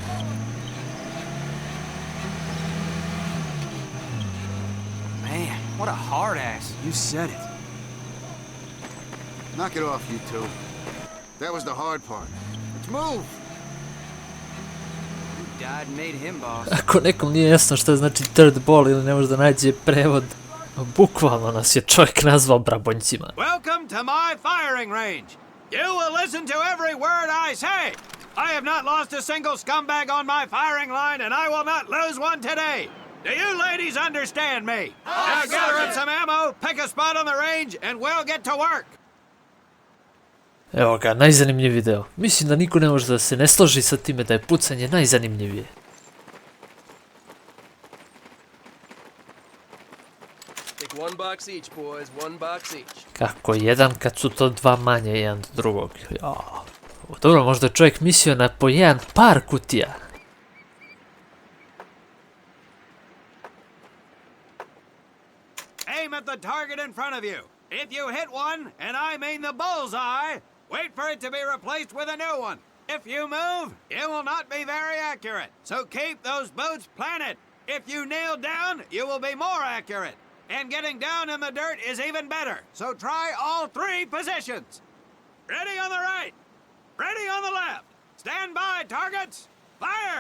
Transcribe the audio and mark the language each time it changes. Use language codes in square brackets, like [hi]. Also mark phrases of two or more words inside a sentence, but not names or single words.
[en] Man, what a hard ass. You said it. Knock it off, you two. That was the hard part. Let's move! You died and made him boss. [sr] Ako nekom nije jasno šta znači [en] third ball [sr] ili ne može da nađe prevod, bukvalno nas je čovjek nazvao brabonjcima. [en] Welcome to my firing range. You will listen to every word I say. I have not lost a single scumbag on my firing line, and I will not lose one today. Do you ladies understand me? Now gather up some ammo, pick a spot on the range, and we'll get to work. [sr] Evo ga, najzanimljiviji deo. Mislim da niko ne može da se ne složi sa time da je pucanje najzanimljivije. [en] One box each, boys. One box each. [sr] Kako jedan kad su to dva manje jedan do drugog. Ja. Dobro, možda je čovjek mislio na po jedan par kutija. [en] Aim at the target in front of you. If you hit one, and I mean the bullseye, wait for it to be replaced with a new one. If you move, it will not be very accurate. So keep those boots planted. If you kneel down, you will be more accurate. And getting down in the dirt is even better. So try all three positions. Ready on the right. Ready on the left. Stand by, targets. Fire!